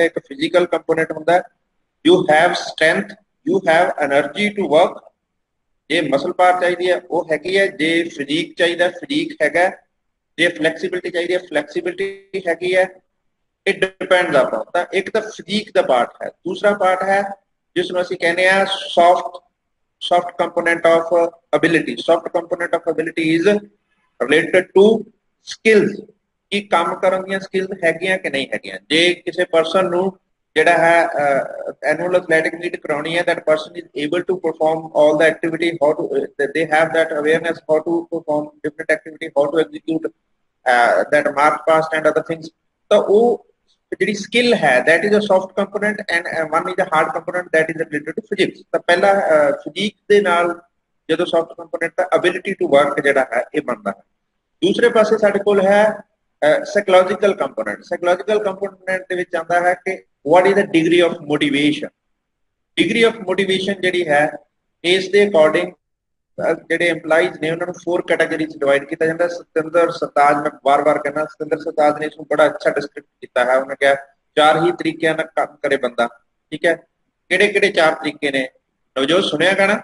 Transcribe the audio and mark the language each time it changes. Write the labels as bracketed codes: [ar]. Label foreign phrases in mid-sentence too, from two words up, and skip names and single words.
[pa] ਇੱਕ [en] physical component [pa] ਹੁੰਦਾ, [en] you have strength, you have energy to work. [pa] ਜੇ ਮਸਲ ਪਾਵਰ ਚਾਹੀਦੀ ਹੈ ਉਹ ਹੈਗੀ ਹੈ, ਜੇ ਫਿਜ਼ੀਕ ਚਾਹੀਦਾ ਫਿਜ਼ੀਕ ਹੈਗਾ, ਜੇ ਫਲੈਕਸੀਬਿਲਿਟੀ ਚਾਹੀਦੀ ਹੈ ਫਲੈਕਸੀਬਿਲਿਟੀ ਹੈਗੀ ਹੈ। [en] it depends upon. [pa] ਤਾਂ ਇੱਕ ਤਾਂ ਫਿਜ਼ੀਕ ਦਾ ਪਾਰਟ ਹੈ, ਦੂਸਰਾ ਪਾਰਟ ਹੈ ਜਿਸ ਨੂੰ ਅਸੀਂ ਕਹਿੰਦੇ ਆ [en] soft component of ability। soft component of ability is related to skills। [pa] ਕਿ ਕੰਮ ਕਰਨ ਦੀਆਂ ਸਕਿੱਲਸ ਹੈਗੀਆਂ ਕਿ ਨਹੀਂ ਹੈਗੀਆਂ। ਜੇ ਕਿਸੇ ਪਰਸਨ ਨੂੰ ਜਿਹੜਾ ਹੈ [en] annual athletic meet [pa] ਕਰਾਉਣੀ ਹੈ, [en] that person is able to perform all the activity, how to they have that awareness how to perform different activity, how to execute that march past and other things, [pa] ਤਾਂ ਉਹ ਜਿਹੜੀ skill ਹੈ [en] that is a soft component and one is a hard component that is related to physics। [pa] ਤਾਂ ਪਹਿਲਾ physique ਦੇ ਨਾਲ ਜਦੋਂ [en] soft component [pa] ਦਾ [en] ability to work [pa] ਜਿਹੜਾ ਹੈ ਇਹ ਬਣਦਾ ਹੈ। ਦੂਸਰੇ ਪਾਸੇ ਸਾਡੇ ਕੋਲ ਹੈ ਸਾਈਕੋਲੋਜੀਕਲ ਕੰਪੋਨੈਂਟ। ਸਾਈਕੋਲੋਜੀਕਲ ਕੰਪੋਨੈਂਟ ਦੇ ਵਿੱਚ ਆਉਂਦਾ ਹੈ ਕਿ [en] what is the degree of motivation। degree of motivation [pa] ਜਿਹੜੀ ਹੈ ਇਸ ਦੇ ਅਕੋਰਡਿੰਗ ਜਿਹੜੇ EMPLOYEES ਨੇ ਉਹਨਾਂ ਨੂੰ 4 ਕੈਟਾਗਰੀਜ਼ ਡਿਵਾਈਡ ਕੀਤਾ ਜਾਂਦਾ। ਸਤਿੰਦਰ ਸਰਤਾਜ, ਮੈਂ ਵਾਰ-ਵਾਰ ਕਹਿੰਦਾ, ਸਤਿੰਦਰ ਸਰਤਾਜ ਨੇ ਇਸ ਨੂੰ ਬੜਾ ਅੱਛਾ ਡਿਸਕ੍ਰਿਪ ਕੀਤਾ ਹੈ। ਉਹਨੇ ਕਿਹਾ 4 ਹੀ ਤਰੀਕਿਆਂ ਨਾਲ ਕੰਮ ਕਰੇ ਬੰਦਾ, ਠੀਕ ਹੈ। ਕਿਹੜੇ-ਕਿਹੜੇ 4 ਤਰੀਕੇ ਨੇ ਨਵਜੋਤ, ਸੁਣਿਆ ਗਾਣਾ?